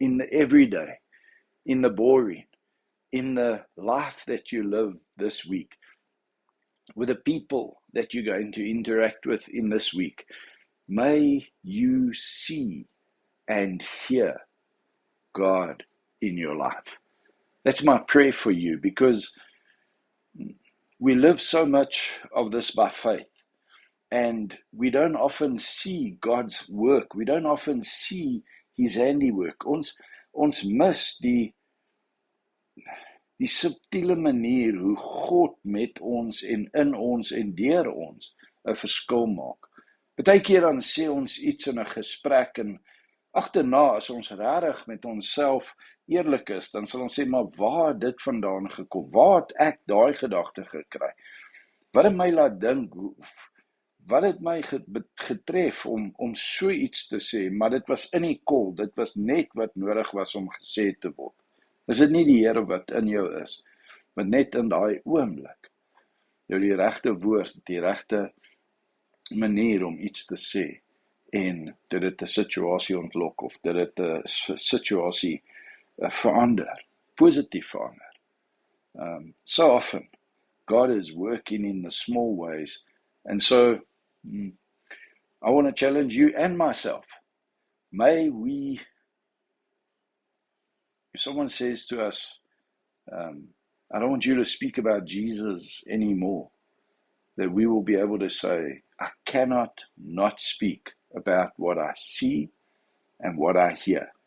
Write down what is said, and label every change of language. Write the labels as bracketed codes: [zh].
[en] everyday, in the boring, in the life that you live this week, with the people that you're going to interact with in this week, may you see and hear God in your life. That's my prayer for you, because we live so much of this by faith, and we don't often see God's work. We don't often see his handiwork. [af] Ons mis die subtiele manier hoe God met ons en in ons en deur ons 'n verskil maak. Partykeer dan sê ons iets in 'n gesprek en agterna, as ons regtig met onsself eerlik is, dan sal ons sê, maar waar het dit vandaan gekom? Waar het ek daai gedagte gekry? Wat het my laat dink? Wat het my getref om so iets te sê? Maar dit was in die kol, dit was net wat nodig was om gesê te word. Is dit nie die Here wat in jou is, maar net in daai oomblik jou die regte woord, die regte manier om iets te sê, en dit het 'n situasie ontlok, of dit het 'n situasie verander, positief verander. [en] So often, God is working in the small ways, and so I want to challenge you and myself. May we, if someone says to us, I don't want you to speak about Jesus anymore, that we will be able to say, I cannot not speak about what I see and what I hear.